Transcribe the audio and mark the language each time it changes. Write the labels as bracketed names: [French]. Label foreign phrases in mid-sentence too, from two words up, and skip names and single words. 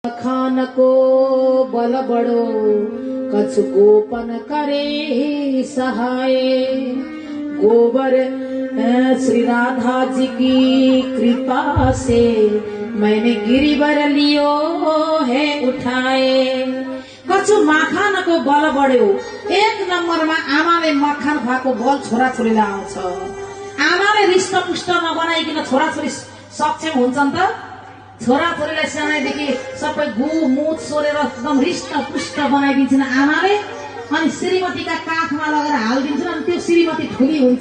[Braj] खान को बल बड़ो कछु गोपन करे सहाय। गोबर श्री राधा जी की कृपा से मैंने गिरिवर लियो है उठाए। कछु माखान को बल बढ्यो। [Nepali] एक नम्बरमा आमाले मखान खुवाएको बल छोराछोरीलाई आउँछ। आमाले रिष्टपुष्ट नबनाइकन छोराछोरी सक्षम हुन्छन् त? छोराछोरीलाई सानैदेखि सबै गु मुत सोरेर एकदम रिष्टपुष्ट बनाइदिन्छन् आमाले, अनि श्रीमतीका काखमा लगेर हालिदिन्छन्, अनि त्यो श्रीमती ठुली हुन्छ।